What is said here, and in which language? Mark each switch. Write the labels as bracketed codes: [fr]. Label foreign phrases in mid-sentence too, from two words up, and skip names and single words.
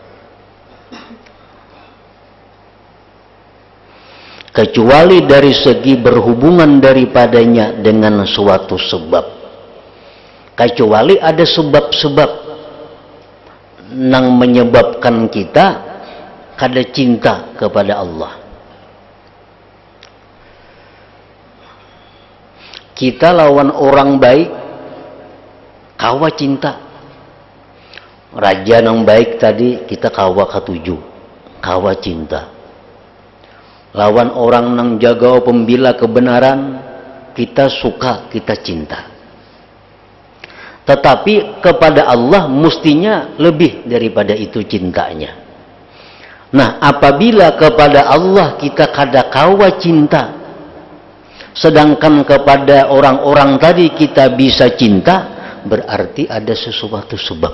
[id] Kecuali dari segi berhubungan daripadanya dengan suatu sebab. Kecuali ada sebab-sebab yang menyebabkan kita kada cinta kepada Allah. [bjn] Kita lawan orang baik, kawa cinta. Raja yang baik tadi kita kawa ketujuh, kawa cinta. Lawan orang nang jaga pembela kebenaran, kita suka, kita cinta. [id] Tetapi kepada Allah mestinya lebih daripada itu cintanya. Nah, apabila kepada Allah kita [bjn] kada kawa [id] cinta, sedangkan kepada orang-orang tadi kita bisa cinta, berarti ada sesuatu sebab.